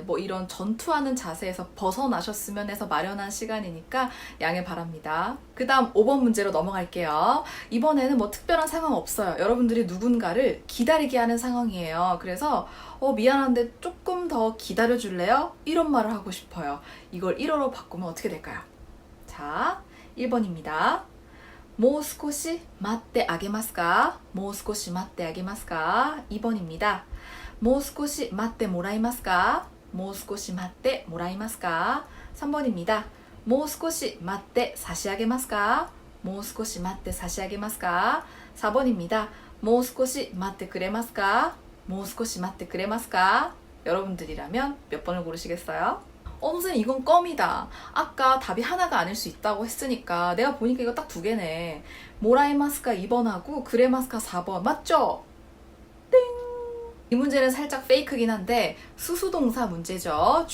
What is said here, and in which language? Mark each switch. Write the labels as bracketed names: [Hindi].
[Korean] 뭐 이런 전투하는 자세에서 벗어나셨으면 해서 마련한 시간이니까 양해 바랍니다. 그 다음 5번 문제로 넘어갈게요. 이번에는 뭐 특별한 상황 없어요. 여러분들이 누군가를 기다리게 하는 상황이에요. 그래서 미안한데 조금 더 기다려줄래요? 이런 말을 하고 싶어요. 이걸 1어로 바꾸면 어떻게 될까요? 자, 1번입니다. [Japanese] もう少し待ってあげますか?もう少し待ってあげますか? [Korean] 2번입니다. [Japanese] もう少し待ってもらえますか?もう少し待ってもらえますか? [Korean] 3번입니다. [Japanese] もう少し待って差し上げますか?もう少し待って差し上げますか? [Korean] 4번입니다. [Japanese] もう少し待ってくれますか?もう少し待ってくれますか? [Korean] 여러분들이라면 몇 번을 고르시겠어요? 선생님 이건 껌이다. 아까 답이 하나가 아닐 수 있다고 했으니까 내가 보니까 이거 딱 두 개네. 모라이마스카 2번하고 그레마스카 4번 맞죠? 땡! 이 문제는 살짝 페이크긴 한데 수수동사 문제죠.